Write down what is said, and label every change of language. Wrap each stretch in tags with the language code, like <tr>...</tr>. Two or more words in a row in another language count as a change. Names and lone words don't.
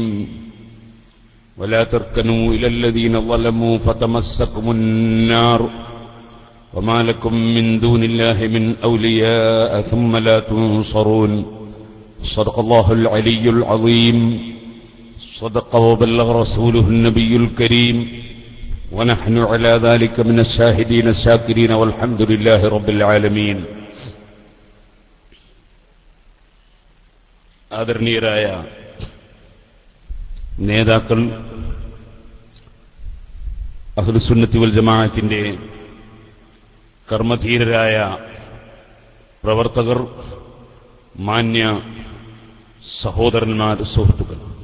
<ar>ولا تركنوا إلى الذين ظلموا فتمسكم النار وما لكم من دون الله من أولياء ثم لا تنصرون. صدق الله العلي العظيم. صدق وبلغ رسوله النبي الكريم ونحن على ذلك من الشاهدين الشاكرين والحمد لله رب العالمين.</ar> <ml>ആദരണീയരായ നേതാക്കൾ,</ml> <ar>أهل السنة والجماعة</ar> <ml>കർമ്മധീരരായ പ്രവർത്തകർ, മാന്യ സഹോദരന്മാർ, സുഹൃത്തുക്കൾ,</ml>